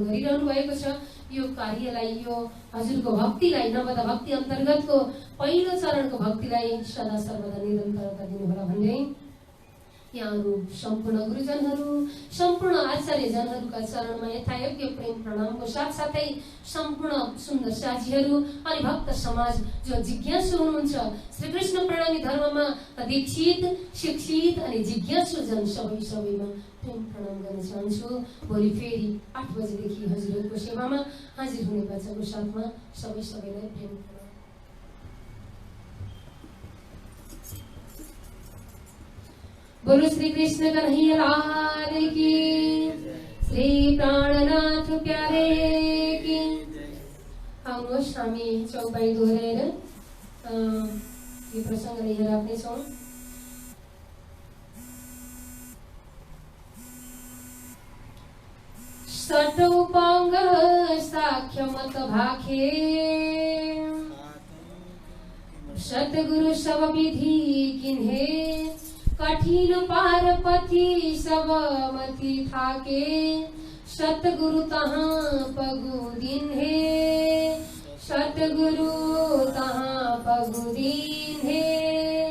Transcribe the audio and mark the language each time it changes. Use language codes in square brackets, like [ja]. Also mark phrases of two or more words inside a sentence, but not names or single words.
[ne] गरिरहनु भएको छ यो कार्यलाई, यो हजुरको भक्तिलाई, नवदा भक्ति अन्तर्गतको पहिलो चरणको भक्तिलाई सदा सर्वदा निरन्तरता दिनुहोला भन्दै यहाँहरू सम्पूर्ण गुरुजनहरू, सम्पूर्ण आचार्यजनहरूका चरणमा यथायोग्य प्रेम प्रणामको साथसाथै सम्पूर्ण सुन्दर साथीहरू अनि भक्त समाज जो जिज्ञासु हुनुहुन्छ, श्रीकृष्ण प्रणामी धर्ममा दीक्षित, शिक्षित अनि जिज्ञासु जन सबैमा प्रेम प्रणाम गर्न चाहन्छु। भोलि फेरि 8 बजेदेखि हजुरहरूको सेवामा हाजिर हुने बाचाको साथमा सबैलाई प्रेम प्रणाम। [hi] बोलो श्री कृष्ण कन्हैया लाल की, श्री प्राणनाथ प्यारे की। [ne] आउनुहोस्, हामी चौपाई दोहोऱ्याएर यो प्रसङ्गलाई यहाँ राख्नेछौँ। [hi] सटौ पाङ्ग साख्यमत भाखे, सतगुरु सब विधि किन्हे, कठिन पारपथि सब मति थाके, सतगुरु तहाँ पगु दिन है, सतगुरु तहाँ पगु दिन है।